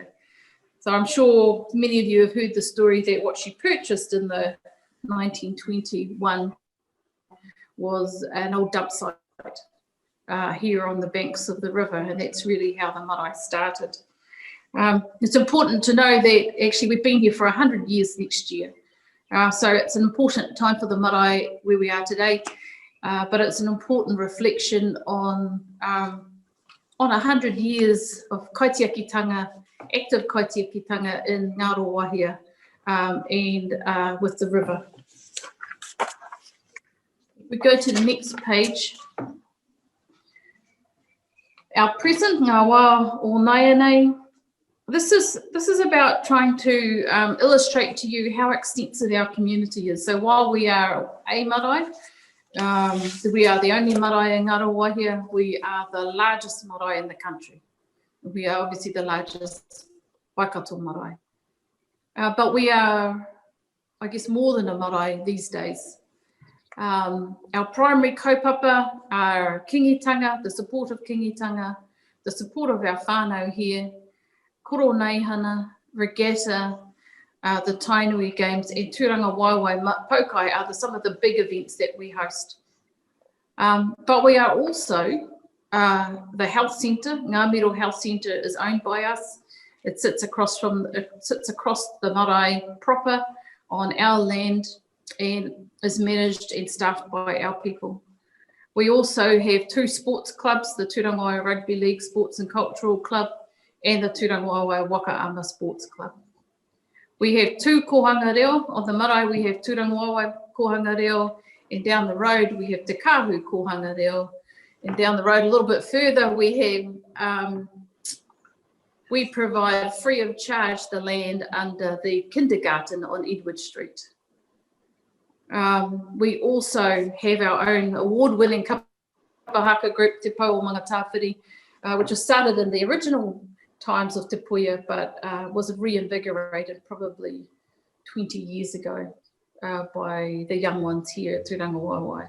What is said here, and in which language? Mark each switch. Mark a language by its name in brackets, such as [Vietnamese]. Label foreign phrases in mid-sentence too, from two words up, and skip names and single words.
[English] So I'm sure many of you have heard the story that what she purchased in the 1921 was an old dump site here on the banks of the river, and that's really how the marae started. It's important to know that actually we've been here for 100 years next year. So it's an important time for the marae where we are today, but it's an important reflection on 100 years of kaitiakitanga, active kaitiakitanga in Ngaroa Wahia and with the river. We go to the next page. Our present [Māori] ngā wā o Naianei. [English] This is about trying to illustrate to you how extensive our community is. So while we are a marae, we are the only marae in Ngaroa Wahia, we are the largest marae in the country. We are obviously the largest Waikato marae. But we are, I guess, more than a marae these days. Our primary kaupapa are kingitanga, the support of kingitanga, the support of our whānau here, koro neihana, regatta, the Tainui Games, and Tūranga Waiwai Pokai are some of the big events that we host. But we are also the health centre. Ngāmiro Health Centre is owned by us. It sits across the marae proper on our land and is managed and staffed by our people. We also have 2 sports clubs, the Tūrangawaia Rugby League Sports and Cultural Club and the Tūrangawaewae Whakaama Sports Club. We have 2 [Māori] kohanga reo. [English] On the marae, we have Tūrangawaewae kohanga reo, and down the road, we have Te Kahu kohanga reo. And down the road a little bit further, we have, we provide free of charge the land under the kindergarten on Edward Street. We also have our own award-winning kapahaka group, Te Pau o Mangatawhiri, which was started in the original times of Te Puia, but was reinvigorated probably 20 years ago by the young ones here at Tūrangawaewae.